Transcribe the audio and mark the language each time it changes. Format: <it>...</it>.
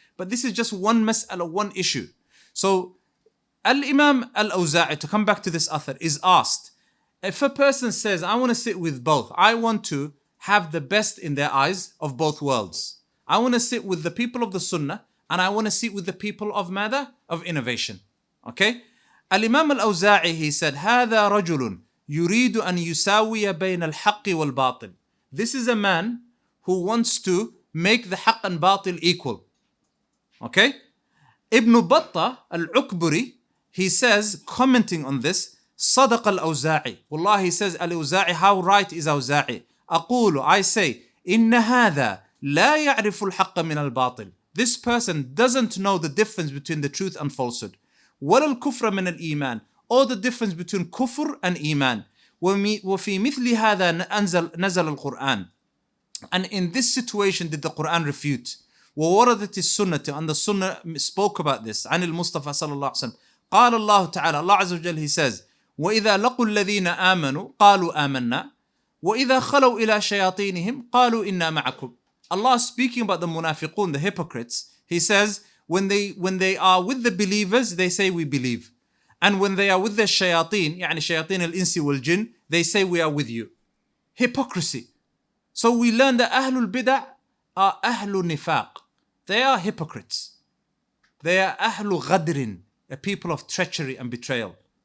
<en>But this is just one mas'ala, one issue. So Al-Imam Al-Awza'i, to come back to this author, is asked, if a person says, I want to sit with both, I want to have the best in their eyes of both worlds. I want to sit with the people of the Sunnah, and I want to sit with the people of Mada, of innovation. Okay?</en> <ar>Al-Imam Al-Awza'i,</ar> <en>he said,</en> <ar>هذا رجل يريد أن يساوي بين الحق والباطل.</ar> <en>This is a man who wants to make the haqq and batil equal. Okay? Ibn Battah Al-Ukburi, he says, commenting on this,</en> <ar>صدق الأوزاعي.</ar> <en>Wallah, he says, Al-Awza'i, how right is Awza'i?</en> <ar>أقول,</ar> <en>I say,</en> <ar>إن هذا لا يعرف الحق من الباطل.</ar> <en>This person doesn't know the difference between the truth and falsehood.</en> <ar>ولا الكفر من الإيمان,</ar> <en>or the difference between kufr and iman.</en> <ar>وفي مثل هذا نزل القرآن.</ar> <en>And in this situation did the Quran refute.</en> <ar>ووردت السنة,</ar> <en>and the Sunnah spoke about this.</en> <ar>عن المصطفى صلى الله عليه وسلم. قال الله تعالى,</ar> <en>Allah Azza wa Jal, he says,</en> <ar>وإذا لقوا الذين آمنوا قالوا آمنا وإذا خلوا إلى شياطينهم قالوا إنا معكم.</ar> <en>Allah speaking about the munafiqun, the hypocrites, he says, when they are with the believers, they say we believe. And when they are with the shayateen, يعني shayateen al-insi wal-jinn, they say we are with you. Hypocrisy. So we learn that Ahlul-Bid'ah are Ahlul Nifaq. They are hypocrites. They are Ahlul Ghadrin, a people of treachery and betrayal.</en>